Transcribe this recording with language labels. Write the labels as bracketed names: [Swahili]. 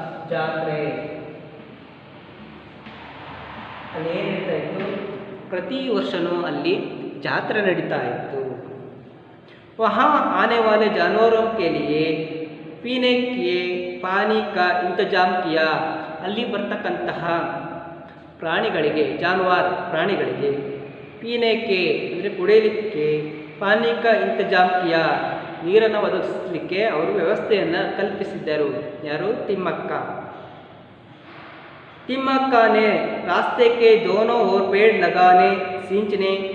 [Kannada] ಜಾತ್ರೆ ಅಲ್ಲಿ ಏನು ನಡೀತಾ ಇತ್ತು, ಪ್ರತಿ ವರ್ಷವೂ ಅಲ್ಲಿ ಜಾತ್ರೆ ನಡೀತಾ ಇತ್ತು. [Hindi] वहाँ आने वाले जानवरों के लिए पीने के पानी का इंतजाम किया. [Kannada] ಅಲ್ಲಿ ಬರ್ತಕ್ಕಂತಹ ಪ್ರಾಣಿಗಳಿಗೆ, ಪ್ರಾಣಿಗಳಿಗೆ ಪೀನೆಕೆ ಅಂದರೆ ಕುಡಿಯಲಿಕ್ಕೆ, [Hindi] ಪಾನಿ ಕಾ ಇಂತಜಾಮ್ ಕಿಯಾ [Kannada] ನೀರನ್ನು ಒದಗಿಸಲಿಕ್ಕೆ ಅವರು ವ್ಯವಸ್ಥೆಯನ್ನು ಕಲ್ಪಿಸಿದ್ದರು. ಯಾರು, ತಿಮ್ಮಕ್ಕ. [Hindi] तिम्मक्का ने रास्ते के दोनों ओर पेड़ लगाने, सींचने,